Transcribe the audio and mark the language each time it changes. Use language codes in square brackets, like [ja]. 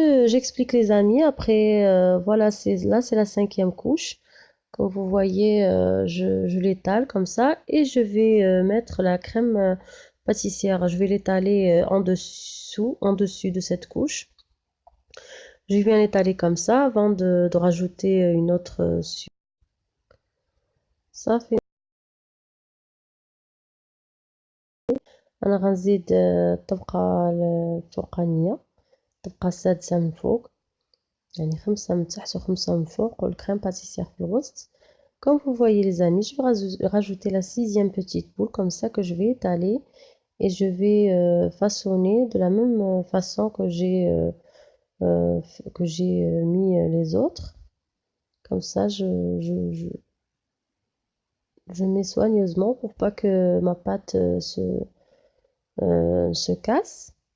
[fr] J'explique les amis après voilà c'est la cinquième couche. Comme vous voyez je l'étale comme ça et je vais mettre la crème pâtissière, je vais l'étaler en dessus de cette couche. Je viens l'étaler comme ça avant de rajouter une autre [ar] صافي أنا غنزيد الطبقة الفوقانية الطبقة السادسة من فوق يعني 5 من تحت و5 من فوق والكريم باتيسير في الوسط. [fr] Comme vous voyez les amis, je vais rajouter la sixième petite boule comme ça que je vais étaler et je vais façonner de la même façon que j'ai mis les autres. Comme ça, je mets soigneusement pour pas que ma pâte se casse.